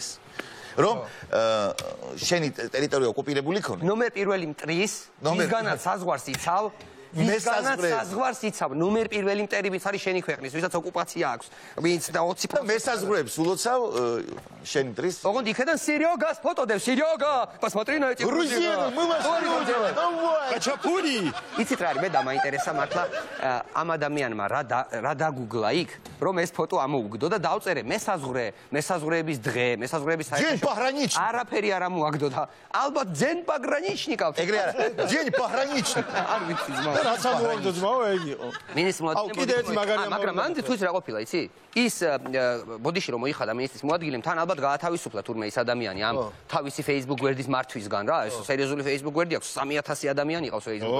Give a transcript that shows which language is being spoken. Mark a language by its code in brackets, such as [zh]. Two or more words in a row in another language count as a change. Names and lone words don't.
[ka] რომ შენი ტერიტორია ოკუპირებული ქონე. ნომერ პირველი მტრის, ისგანაც საზღვარს იცავ. საზღვარს იცავ. ნომერ პირველი მტერი ვინც არის შენი ქვეყნის, ვისაც ოკუპაცია აქვს. ვინც და 20% მესაზღვრებს ულოცავ შენი მტრის. ოღონდ იქიდან სერიოგას фотოდევ, სერიოგა. [ru] Посмотри на эти Грузины, мы вас любим. [ka] ხაჩაპური. იცით რა არის, მე დამაინტერესა მართლა ამ ადამიანმა რა დაგუგლა იქ, რომ ეს ფოტო ამოუგდო და დავწერე მესაზღვრეების დღე, მესაზღვრეების [ru] День пограничник. [ka] არაფერი არ ამოაგდო და ალბათ [ru] день пограничников. [ka] ეგრე არა. [ru] День пограничник. [ka] არ ვიცი ძმა. და რაც ამოვაგდო ძმაო ეგ იყო. მინისტრის მოადგილე. კიდე ერთი მაგარი მაგრამ მან თუ ის რა ყოფილა, იცი? ის ბოდიში რომ მოიხადა მინისტრის მოადგილემ, თან ალბათ გაათავისუფლა თურმე ის ადამიანი ამ თავისი Facebook გვერდის მართვისგან რა, ეს სერიოზული Facebook გვერდი აქვს, 3000 ადამიანი ყავს Facebook-ზე.